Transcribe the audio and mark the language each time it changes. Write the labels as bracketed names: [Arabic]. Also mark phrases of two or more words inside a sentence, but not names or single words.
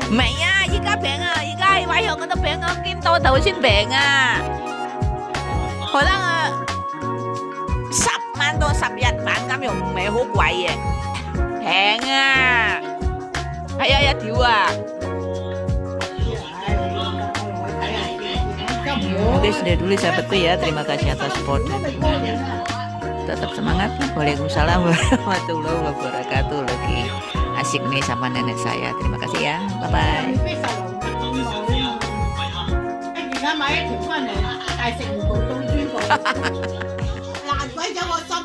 [Cantonese] 唔係啊，而家平啊，而家位向嗰度平啊，見到頭先平啊，可能10萬到11萬咁樣，唔係好貴嘅，平啊，係啊一條啊。 [Indonesian] Oke, sudah dulu sahabat tuh ya. Terima kasih atas supportnya. Tetap semangat. [Arabic] وعليكم السلام ورحمة الله وبركاته. [Indonesian] Lagi asik nih sama nenek saya. Terima kasih ya. [English] Bye bye. [Cantonese] 而家買一條翻嚟，但係食唔到到邊個？難鬼咗我心。